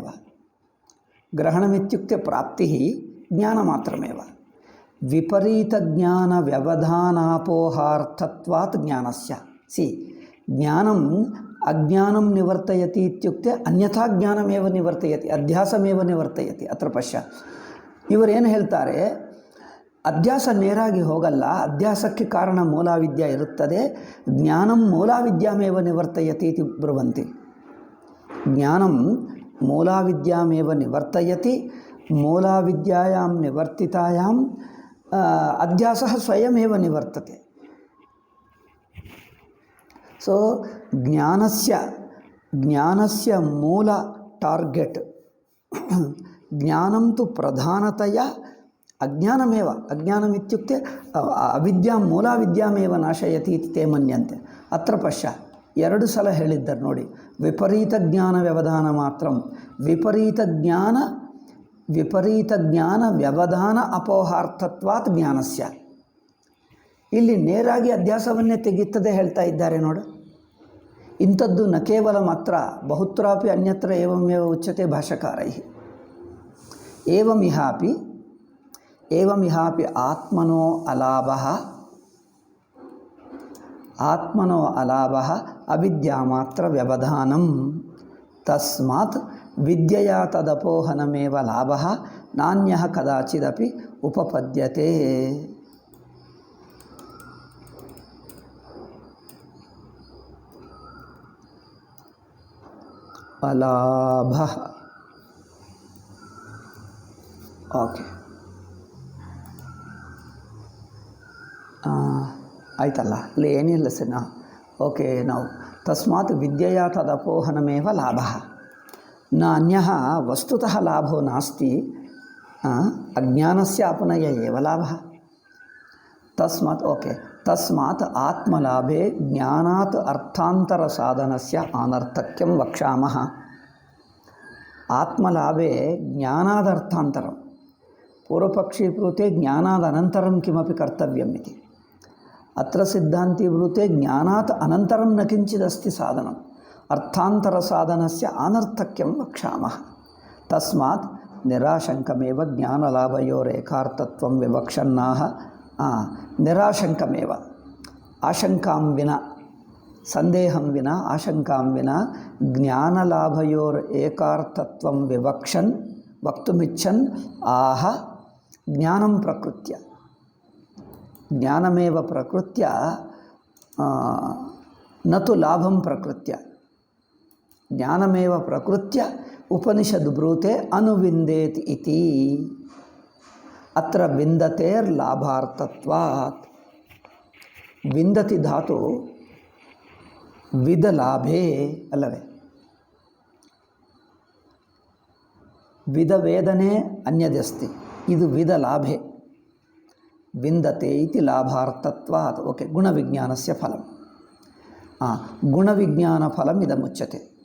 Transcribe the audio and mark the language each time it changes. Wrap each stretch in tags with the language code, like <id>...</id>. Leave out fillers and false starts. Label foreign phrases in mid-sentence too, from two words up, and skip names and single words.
<sa>ग्रहणमित्युक्ते प्राप्तिः ज्ञानमात्रमेव. विपरीतज्ञानव्यवधानापोहार्थत्वात् ज्ञानस्य. ज्ञानम् अज्ञानं निवर्तयति इत्युक्ते अन्यथा ज्ञानमेव निवर्तयति, अध्यासमेव निवर्तयति. अत्र पश्य,</sa> <kn>ಇವರೇನು ಹೇಳ್ತಾರೆ, ಅಧ್ಯಾಸ ನೇರಾಗಿ ಹೋಗಲ್ಲ, ಅಧ್ಯಾಸಕ್ಕೆ ಕಾರಣ ಮೂಲಾವಿದ್ಯಾ ಇರುತ್ತದೆ.</kn> <sa>ಜ್ಞಾನಂ ಮೂಲಾವಿದ್ಯಾಮೇವ ನಿವರ್ತಯತಿ ಇತಿ ಬ್ರುವಂತಿ. ಜ್ಞಾನಂ ಮೂಲಾವಿದ್ಯಾಮೇವ ನಿವರ್ತಯತಿ. ಮೂಲಾವಿದ್ಯಾಯಾಂ ನಿವರ್ತಿತಾಯಾಂ ಅಧ್ಯಾಸಃ ಸ್ವಯಮೇವ ನಿವರ್ತತೆ. ಸೊ ಜ್ಞಾನಸ್ಯ ಮೂಲ ಟಾರ್ಗೆಟ್ ಜ್ಞಾನಂ ತು ಪ್ರಧಾನತೆಯ ಅಜ್ಞಾನಮೇವ. ಅಜ್ಞಾನಮಿತ್ಯುಕ್ತೆ ಅವಿದ್ಯಾಂ ಮೂಲಾವಿದ್ಯಾಮೇವ ನಾಶಯತಿ ಇತಿ ತೇ ಮನ್ಯಂತೆ. ಅತ್ರ ಪಶ್ಯ,</sa> <kn>ಎರಡು ಸಲ ಹೇಳಿದ್ದಾರೆ ನೋಡಿ.</kn> <sa>ವಿಪರೀತ ಜ್ಞಾನ ವ್ಯವಧಾನ ಮಾತ್ರಂ. ವಿಪರೀತ ಜ್ಞಾನ ವ್ಯವಧಾನ ಅಪೋಹಾರ್ಥತ್ವಾತ್ ಜ್ಞಾನಸ್ಯ.</sa> <kn>ಇಲ್ಲಿ ನೇರಾಗಿ ಅಧ್ಯಾಸವನ್ನೇ ತೆಗೆಯುತ್ತದೆ ಹೇಳ್ತಾ ಇದ್ದಾರೆ ನೋಡು.</kn> <sa>ಇಂಥದ್ದು ನ ಕೇವಲ ಮಾತ್ರ ಬಹುತ್ರಾಪಿ ಅನ್ಯತ್ರ ಏವಮೇವ ಉಚ್ಯತೆ ಭಾಷ್ಯಕಾರೈಃ. ಏವಮಿಹಾಪಿ ಆತ್ಮನೋ ಅಲಾಭಃ ಅವಿದ್ಯಾ ಮಾತ್ರ ವ್ಯವಧಾನಂ. ತಸ್ಮಾತ್ ವಿದ್ಯೆಯ ತದಪೋಹನಮೇವ ಲಾಭಃ ನಾನ್ಯಃ ಕದಾಚಿದಪಿ ಉಪಪದ್ಯತೆ. ಅಲಾಭಃ.</sa> <kn>ಓಕೆ, ಆಯ್ತಲ್ಲ, ಅಲ್ಲಿ ಏನಿಲ್ಲ ಸರ್. ಓಕೆ, ನಾವು</kn> <sa>ತಸ್ಮಾತ್ ವಿದ್ಯೆಯ ತದಪೋಹನಮೇವ ಲಾಭ ನ ಅನ್ಯಃ ವಸ್ತುತಃ ಲಾಭೋ ನಾಸ್ತಿ ಅಜ್ಞಾನಸ್ಯ ಅಪನಯ ಏವ ಲಾಭ. ತಸ್ಮಾತ್ ಓಕೆ, ತಸ್ಮಾತ್ ಆತ್ಮಲಾಭೆ ಜ್ಞಾನಾತ್ ಅರ್ಥಾಂತರ ಸಾಧನಸ್ಯ ಅನರ್ಥಕ್ಯಂ ವಕ್ಷಾಮಃ. ಆತ್ಮಲಾಭೆ ಜ್ಞಾನಾದರ್ಥಾಂತರಂ, ಪೂರ್ವಪಕ್ಷಿ ಬ್ರೂತೆ ಜ್ಞಾನಾದನಂತರಂ ಕಿಮಪಿ ಕರ್ತವ್ಯಂ ಇತಿ. ಅತ್ರ ಸಿದ್ಧಾಂತಿ ಬ್ರೂತೆ ಜ್ಞಾನಾತ್ ಅನಂತರಂ ನ ಕಿಂಚಿದಸ್ತಿ ಸಾಧನಂ ಅರ್ಥಾಂತರ ಸಾಧನಸ್ಯ ಅನರ್ಥಕ್ಯಂ ವಕ್ಷಾಮಃ. ತಸ್ಮಾತ್ ನಿರಾಶಂಕಮೇವ ಜ್ಞಾನಲಾಭಯೋರೇಕಾರ್ಥತ್ವಂ ವಿವಕ್ಷನ್ನಾಹ. ನಿರಾಶಂಕಮೇವ, ಆಶಂಕಾಂ ವಿನ, ಸಂದೇಹಂ ವಿನ, ಆಶಂಕಾಂ ವಿನ ಜ್ಞಾನಲಾಭಯೋರ್ ಏಕಾರ್ಥತ್ವಂ ವಿವಕ್ಷನ್ ವಕ್ತುಮಿಚ್ಛನ್ ಆಹ ಜ್ಞಾನಂ ಪ್ರಕೃತ್ಯ. ಜ್ಞಾನಮೇವ ಪ್ರಕೃತ್ಯ ನತು ಲಾಭಂ ಪ್ರಕೃತ್ಯ. ಜ್ಞಾನಮೇವ ಪ್ರಕೃತ್ಯ ಉಪನಿಷದ್ ಬ್ರೂತೆ ಅನುವಿಂದೇತ್ ಇತಿ. ಅತ್ರ ವಿಂದತೇರ್ ಲಾಭಾರ್ಥತ್ವಾತ್. ವಿಂದತಿ ಧಾತು ವಿದಲಾಭೇ ಅಲ್ಲವೇ? ವಿದವೇದನೆ ಅನ್ಯದಸ್ತಿ, ಇದು ವಿದಲಾಭೆ. ವಿಂದತೆ ಇತಿ ಲಾಭಾರ್ಥತ್ವಾತ್. ಓಕೆ, ಗುಣವಿಜ್ಞಾನಸ್ಯ ಫಲಂ. ಗುಣವಿಜ್ಞಾನಫಲಂ ಇದಮುಚ್ಯತೆ.</sa>